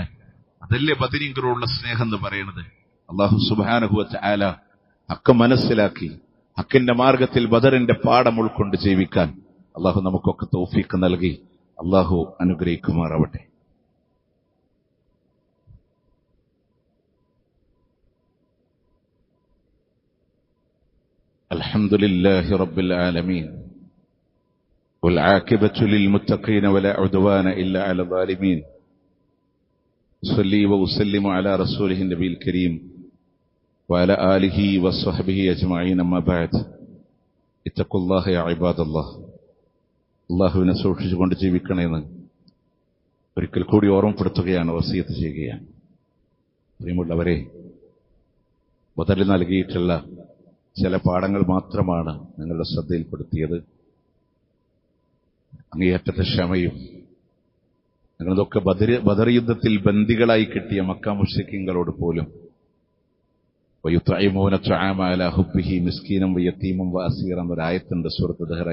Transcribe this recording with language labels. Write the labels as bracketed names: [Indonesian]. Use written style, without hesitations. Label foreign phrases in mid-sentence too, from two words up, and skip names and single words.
[Malayalam] അതല്ലേ ബദരീങ്ങളോടുള്ള സ്നേഹം എന്ന് പറയുന്നത്. [Arabic] الله سبحانه وتعالى [Malayalam] ഹക്ക് മനസ്സിലാക്കി ഹക്കിന്റെ മാർഗത്തിൽ ബദറിന്റെ പാഠം ഉൾക്കൊണ്ട് ജീവിക്കാൻ അല്ലാഹു നമുക്കൊക്കെ തൗഫീഖ് നൽകി അല്ലാഹു അനുഗ്രഹിക്കുമാറാവട്ടെ. [Arabic] الحمد لله رب العالمين والعاقبة للمتقين ولا عدوان إلا على الظالمين. صلي وسلم على رسوله النبي الكريم وعلى آله وصحبه أجمعين. أما بعد, اتقوا الله يا عباد الله. [Malayalam] അല്ലാഹുവിനെ സൂക്ഷിച്ചുകൊണ്ട് ജീവിക്കണമെന്ന് ഒരിക്കൽ കൂടി ഓർമ്മപ്പെടുത്തുകയാണ്, വസിയത്ത് ചെയ്യുകയാണ്. പ്രിയമുള്ളവരെ, ബദറിൽ നൽകിയിട്ടുള്ള ചില പാഠങ്ങൾ മാത്രമാണ് നിങ്ങളുടെ ശ്രദ്ധയിൽപ്പെടുത്തിയത്. അങ്ങേയറ്റത്തെ ക്ഷമയും, നിങ്ങളതൊക്കെ ബദർ യുദ്ധത്തിൽ ബന്ദികളായി കിട്ടിയ മക്ക മുശ്രിക്കീങ്ങളോട് പോലും [Arabic] ويطعمون الطعام على حبه مسكينا ويتيما وأسيرا [Malayalam] എന്നൊരായത്തുണ്ട് സൂറത്ത് ദഹ്റ.